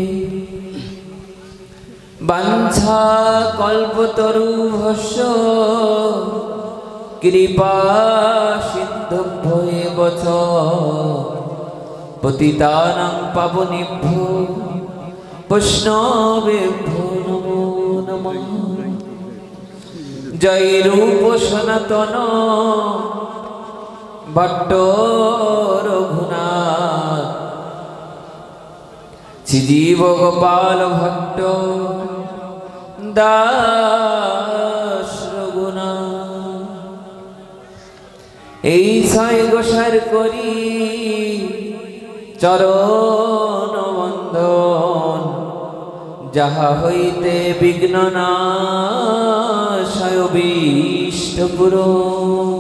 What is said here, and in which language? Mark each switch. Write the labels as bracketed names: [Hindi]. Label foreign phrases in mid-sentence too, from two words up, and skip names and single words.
[Sanskrit] वाञ्छा कल्पतरुभ्यश्च कृपा सिन्धुभ्यो च पतितानां पावनेभ्यो वैष्णवेभ्यो नमो नमः। जय रूप सनातन भट्ट रघुनाथ श्रीजीव गोपाल भट्ट दास रघुनाथ। [Bangla] এই ছয় গোসার করি চরণ বন্ধন, যাহা হইতে বিঘ্ন নাশয় অভীষ্ট পূরণ।